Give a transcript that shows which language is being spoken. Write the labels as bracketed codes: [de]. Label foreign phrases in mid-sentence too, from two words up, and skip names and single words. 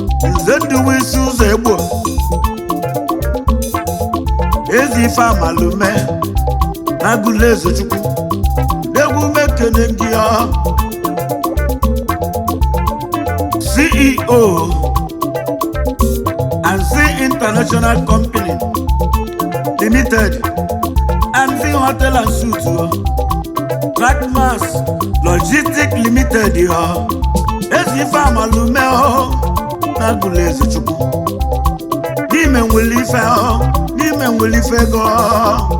[ig] Nze ndụ wee isi ụzọ egbo. Ezi ife amalume. N'agụlụ Ezechukwu. Egwu mekene gị, ọ. [en] C E O and Z International Company Limited. And Z Hotel and Suites, ọ. Trackmas Logistics Limited, ọ. [ig] Ezi ife amalume, ọ. N'agụlụ Ezechukwu. N'ime nwere ife, ọ. N'ime nwere ife ego, ọ.